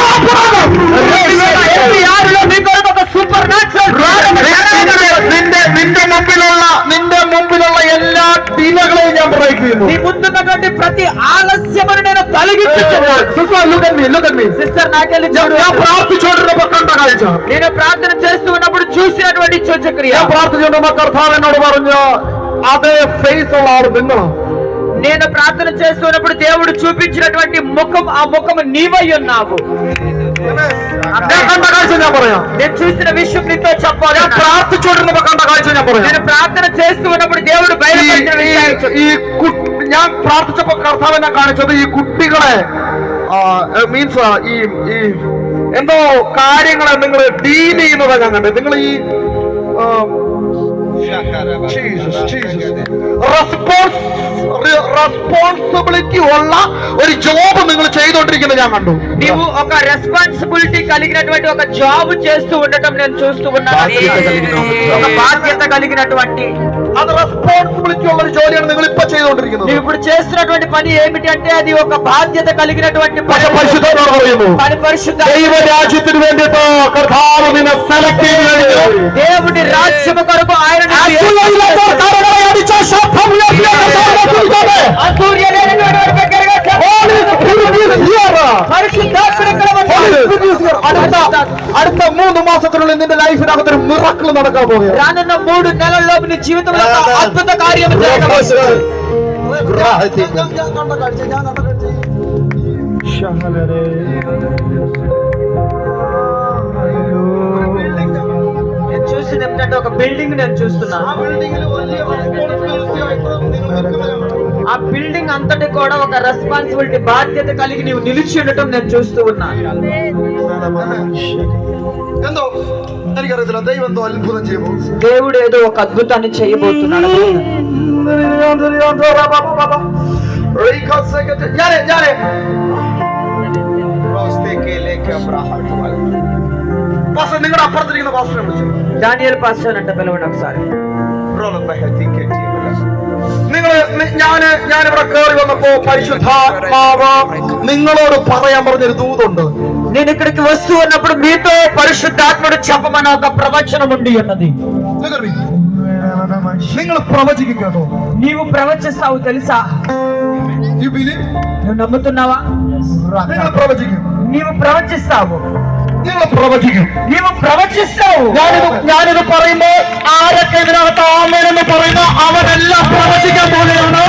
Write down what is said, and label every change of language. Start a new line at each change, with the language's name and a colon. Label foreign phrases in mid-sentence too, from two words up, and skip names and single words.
English: super natural
Malayalam: നിന്റെ മുമ്പിലുള്ള എല്ലാ ഡിലകളെയും ഞാൻ ബ്രേക്ക് ചെയ്യുന്നു.
Telugu: నీ ముందున్నటువంటి ప్రతి ఆలస్యమును నేను తొలగించుచున్నాను. సిస్టర్ నాకెళ్ళి
Malayalam: ഞാൻ പ്രാർത്ഥിച്ചുകൊണ്ടിരുന്നപ്പോ കണ്ട കാഴ്ച,
Telugu: నేను ప్రార్థన చేస్తూ ఉన్నప్పుడు చూసినటువంటి సూచక్రియ.
Malayalam: ഞാൻ പ്രാർത്ഥിച്ചുകൊണ്ടിരുന്ന കർത്താവ് എന്നോട് പറഞ്ഞു അതേ ഫേസ് ഉള്ള ആൾ നിങ്ങളാണ്.
Telugu: నేను ప్రార్థన చేస్తున్నప్పుడు దేవుడు చూపించినటువంటి ముఖం, ఆ ముఖం నీవై ఉన్నావు.
Malayalam: ഞാൻ കണ്ട കാഴ്ച ഞാൻ പറയാം.
Telugu: నేను చూసిన విషయం నీతో చెప్పాలి.
Malayalam: ഞാൻ പ്രാർത്ഥിച്ചുകൊണ്ടിരുന്നപ്പോ കണ്ട കാഴ്ച ഞാൻ പറയാം.
Telugu: నేను ప్రార్థన చేస్తూ ఉన్నప్పుడు దేవుడు బయలుపరిచిన
Malayalam: ഞാൻ പ്രാർത്ഥിച്ചപ്പോ കർത്താവ് എന്നെ കാണിച്ചത് ഈ കുട്ടികളെ മീൻസ് ഈ എന്തോ കാര്യങ്ങളെ നിങ്ങൾ ഡീൽ ചെയ്യുന്നതാ ഞാൻ കണ്ടത്. നിങ്ങൾ ഈ റെസ്പോൺസിബിലിറ്റി ഉള്ള ഒരു ജോബ് നിങ്ങൾ ചെയ്തുകൊണ്ടിരിക്കുന്നത് ഞാൻ കണ്ടു.
Telugu: నీవు ఒక రెస్పాన్సిబిలిటీ కలిగినటువంటి ఒక జాబ్ చేస్తూ ఉండటం నేను చూస్తూ ఉన్నాను. ఒక బాధ్యత కలిగినటువంటి
Malayalam: അത് റെസ്പോൺസിബിലിറ്റി ഉള്ള ഒരു ജോലിയാണ് നിങ്ങൾ ഇപ്പൊ ചെയ്തുകൊണ്ടിരിക്കുന്നത്.
Telugu: నువ్వు ఇప్పుడు చేస్తున్నటువంటి పని ఏమిటి అంటే అది ఒక బాధ్యత కలిగినటువంటి పని.
Malayalam: പരിശുദ്ധനോട് പറയുന്നു,
Telugu: పని పరిశుద్ధ
Malayalam: ദൈവരാജ്യത്തിന് വേണ്ടിയിട്ട് കർത്താവ് നിന്നെ സെലക്ട് ചെയ്തു.
Telugu: దేవుడి రాజ్యము కొరకు ఆయన
Malayalam: അടുത്ത 3 മാസത്തിനുള്ളിൽ നിന്റെ ലൈഫിനകത്ത് ഒരു മിറക്കിൾ നടക്കാൻ പോകുക.
Telugu: రానున్న 3 నెలల్లో నీ జీవితంలో ఒక అద్భుత కార్యం జరగబోతుంది. నేను చూసింది ఏంటంటే ఒక బిల్డింగ్ నేను చూస్తున్నాను. ఆ బిల్డింగ్ అంతటి కూడా ఒక రెస్పాన్సిబిలిటీ, బాధ్యత కలిగి నీవు నిలిచి ఉండటం నేను చూస్తూ ఉన్నాను.
Malayalam: എന്തോ എനിക്കറിയത്തില്ല, ദൈവം എന്തോ അത്ഭുതം ചെയ്യുമോ.
Telugu: దేవుడు ఏదో ఒక అద్భుతాన్ని చేయబోతున్నాడు.
Malayalam: നിങ്ങളുടെ അപ്പുറത്തിരിക്കുന്ന പാസ്റ്ററെ വിളിച്ചു. ഡാനിയൽ പാസ്റ്റർ
Telugu: అంటే పిలవండి ఒకసారి.
Malayalam: ഞാനിവിടെ കയറി വന്നപ്പോ പരിശുദ്ധാത്മാവ് നിങ്ങളോട് പറയാൻ പറഞ്ഞൊരു ദൂതുണ്ട്.
Telugu: నేను ఇక్కడికి వస్తూ ఉన్నప్పుడు మీతో పరిశుద్ధాత్ముడు చెప్పమని ఒక ప్రవచనం ఉండి ఉన్నది.
Malayalam: നിങ്ങൾ പ്രവചിക്കും കേട്ടോ.
Telugu: నీవు ప్రవచిస్తావు తెలుసా?
English: You believe?
Telugu: నువ్వు నమ్ముతున్నావా?
Malayalam: നിങ്ങൾ പ്രവചിക്കും.
Telugu: నీవు ప్రవచిస్తావు.
Malayalam: നിങ്ങൾ പ്രവചിക്കും.
Telugu: నీవు ప్రవచిస్తావు.
Malayalam: ഞാനിത് പറയുമ്പോൾ ആരൊക്കെ ഇതിനകത്ത് ആമേനെന്ന് പറയുന്ന അവരെല്ലാം പ്രവചിക്കാൻ പോവുകയാണ്.